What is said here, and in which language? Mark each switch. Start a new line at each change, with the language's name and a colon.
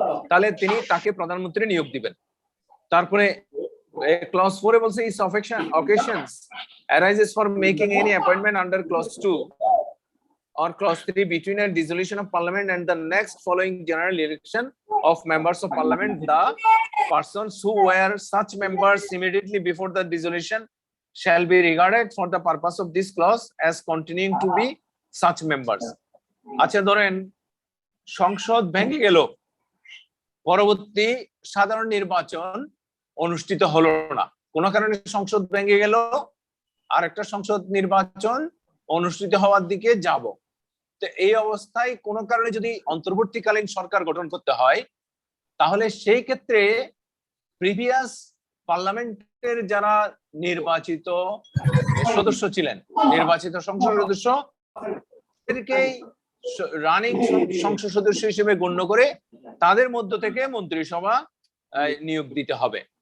Bangla: তাহলে তিনি তাকে প্রধানমন্ত্রী নিয়োগ দিবেন। তারপরে ক্লজ 4 বলছে
English: is occasions arises for making any appointment under clause 2 or clause 3 between a dissolution of parliament and the next following general election of members of parliament, the persons who were such members immediately before the dissolution shall be regarded for the purpose of this clause as continuing to be such members.
Bangla: আচ্ছা, ধরেন সংসদ ভেঙে গেল, পরবর্তী সাধারণ নির্বাচন অনুষ্ঠিত হলো না, কোনো কারণে সংসদ ভেঙে গেল, আর একটা সংসদ নির্বাচন অনুষ্ঠিত হওয়ার দিকে যাব। তো এই অবস্থায় কোনো কারণে যদি অন্তর্বর্তীকালীন সরকার গঠন করতে হয়, তাহলে সেই ক্ষেত্রে প্রিভিয়াস পার্লামেন্টের যারা নির্বাচিত সদস্য ছিলেন, নির্বাচিত সংসদ সদস্য, তাদেরকেই রানিং সংসদ সদস্য হিসেবে গণ্য করে তাদের মধ্য থেকে মন্ত্রিসভা নিয়োগ দিতে হবে।